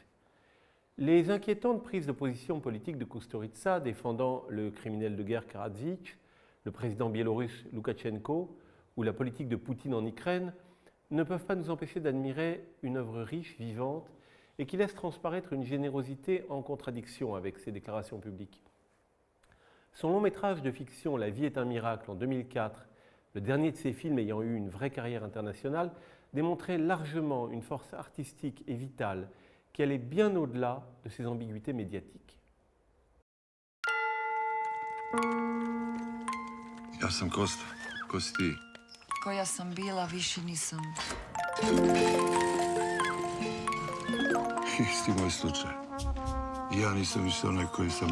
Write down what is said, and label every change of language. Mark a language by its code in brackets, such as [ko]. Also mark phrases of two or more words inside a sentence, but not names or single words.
[fr] Les inquiétantes prises de position politique de Kusturica, défendant le criminel de guerre Karadzic, le président biélorusse Loukachenko ou la politique de Poutine en Ukraine, ne peuvent pas nous empêcher d'admirer une œuvre riche, vivante, et qui laisse transparaître une générosité en contradiction avec ses déclarations publiques. Son long métrage de fiction « La vie est un miracle » en 2004, le dernier de ses films ayant eu une vraie carrière internationale, démontrait largement une force artistique et vitale qui allait bien au-delà de ses ambiguïtés médiatiques. [sr] Ja sam Kosta. Ko si ti? Koja sam bila, više nisam. Isti moj slučaj. Ja nisam više onaj koji sam...